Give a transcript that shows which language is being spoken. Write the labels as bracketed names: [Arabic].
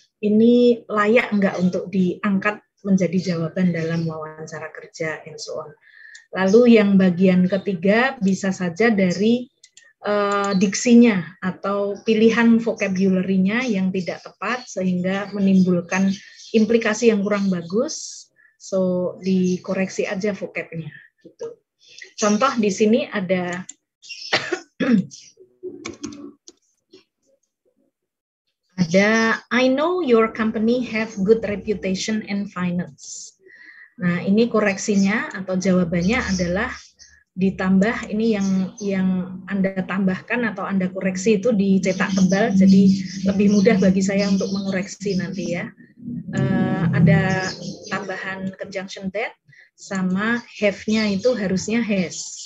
[Indonesian] Ini layak nggak untuk diangkat menjadi jawaban dalam wawancara kerja [English] and so on. [Indonesian] Lalu yang bagian ketiga bisa saja dari diksinya atau pilihan vocabulary-nya yang tidak tepat sehingga menimbulkan implikasi yang kurang bagus. So dikoreksi aja vocab-nya gitu. Contoh di sini ada [English] I know your company have good reputation in finance. [Indonesian] Nah, ini koreksinya atau jawabannya adalah ditambah ini yang Anda tambahkan atau Anda koreksi itu dicetak tebal, jadi lebih mudah bagi saya untuk mengoreksi nanti ya. ada tambahan conjunction that sama have-nya itu harusnya has.